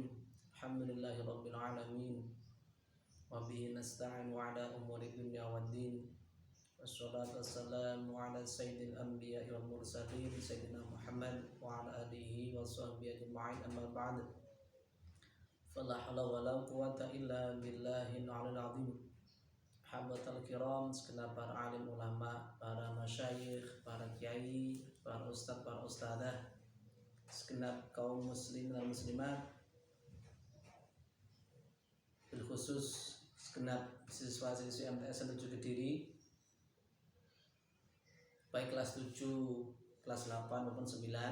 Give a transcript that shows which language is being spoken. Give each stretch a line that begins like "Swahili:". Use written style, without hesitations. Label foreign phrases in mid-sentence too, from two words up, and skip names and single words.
Arabic: الحمد لله رب العالمين. وبه نستعين على أمور الدنيا والدين. والصلاة والسلام على سيد الأنبياء والمرسلين سيدنا محمد وعلى آله وصحبه أجمعين، أما بعد. فلا حول ولا قوة إلا بالله العلي العظيم. حباة الكرام,
Indonesian: segenap para alim ulama, para masyayikh, para kiai, para ustadz, para ustadzah, segenap kaum muslim dan muslimat, bil khusus segenap siswa-siswi MTS menuju Kediri, baik kelas 7, kelas 8 maupun 9.